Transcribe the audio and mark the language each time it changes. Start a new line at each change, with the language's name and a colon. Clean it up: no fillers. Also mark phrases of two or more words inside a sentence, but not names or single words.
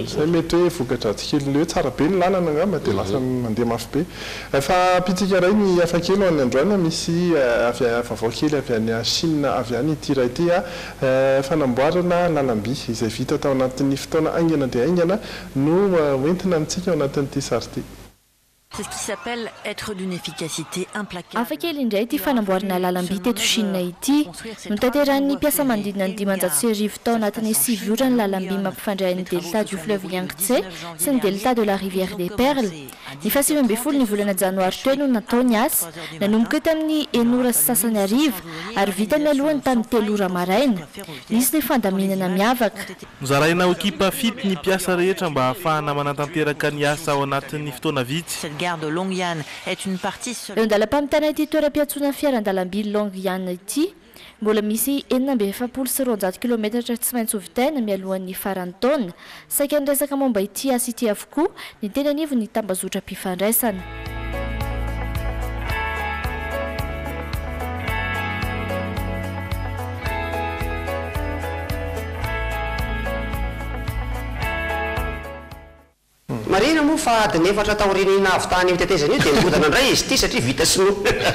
Malagasy: zay mety hoe vokatratsikely hoe tsara be ny lalana angamba dia lasa mandeha mafy be. Fa pitsika ray ny hafakely ho any androany misy vaovao kely avy any Chine avy any ity raha ity fanamboarana lalam-by izay vita tao anatin'ny fotoana aingana dia aingana no hoentina amintsika ao anatin'ity sary ity.
French: C'est ce qui s'appelle être d'une efficacité implacable.
Malagasy: Hafakely indray ity fanamboarana lalam-by teto Chine ity notanteran'ny mpiasa manodidina ny 500 tao anatin'ny 7 ora ny lalam-by mampifandray ny delta du fleuve Yangtze sy ny delta de la rivière des Perles. Ny 17 ny volana janoary teo no natao ny asa nanomboka tamin'ny 1 sy sasany ariva ary vita mialohany tamin'ny 3 ora maraina. Nisy ny fandaminana miavaka. Nozaraina ho ekipa fito ny mpiasa rehetra mba ahafahana manatanteraka ny asa ao anatin'ny fotoana vitsy.
French: Gare de Longyan est une partie
Malagasy: eo andalam-pamitana ity toeram-piatsona fiaran-dalam-by Longyan ity mbola misy 770 km tsy maintsy hovitaina mialohan'ny farany taona. Saika niresaka momba ity asa ity avokoa ny teny anivo ny tambazotra mpifandraisana. Marina moa fa adiny efatra taoriny nahavitany tetezana io dia nibodana indray izy ity satria vita sinoa.